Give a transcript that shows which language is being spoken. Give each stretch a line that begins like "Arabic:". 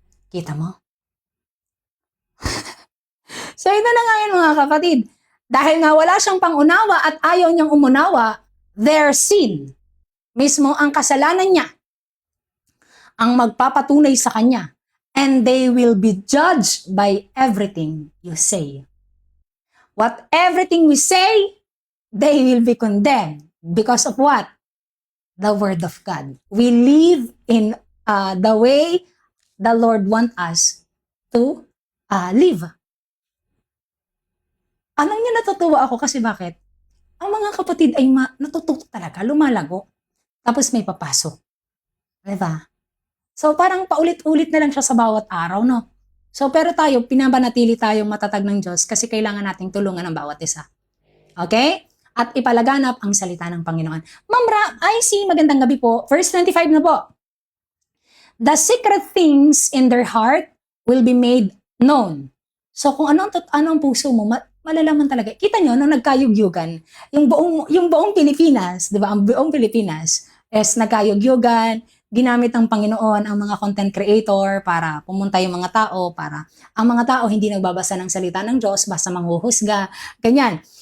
Filipino: Kita mo? So ito na nga yan mga kapatid. Dahil nga wala siyang pangunawa at ayaw niyang umunawa,
English: their sin,
Filipino: mismo ang kasalanan niya, ang magpapatunay sa kanya.
English: And they will be judged by everything you say. What everything we say, they will be condemned. Because of what? The Word of God. We live in the way the Lord wants us to live.
Filipino: Alam niyo, natutuwa ako kasi bakit? Ang mga kapatid ay natututo talaga, lumalago. Tapos may papasok. Diba? So parang paulit-ulit na lang siya sa bawat araw, no? So pero tayo, pinabanatili tayong matatag ng Diyos kasi kailangan nating tulungan ng bawat isa. Okay? At ipalaganap ang salita ng Panginoon. Ma'am I see, magandang gabi po. Verse 25 na po.
English: The secret things in their heart will be made known.
Filipino: So kung ano ang puso mo, malalaman talaga. Kita nyo, nung nagkayugyugan, yung buong Pilipinas, di ba? Ang buong Pilipinas is nagkayugyugan, ginamit ng Panginoon ang mga content creator para pumunta yung mga tao, para ang mga tao hindi nagbabasa ng salita ng Diyos, basta manghuhusga, ganyan.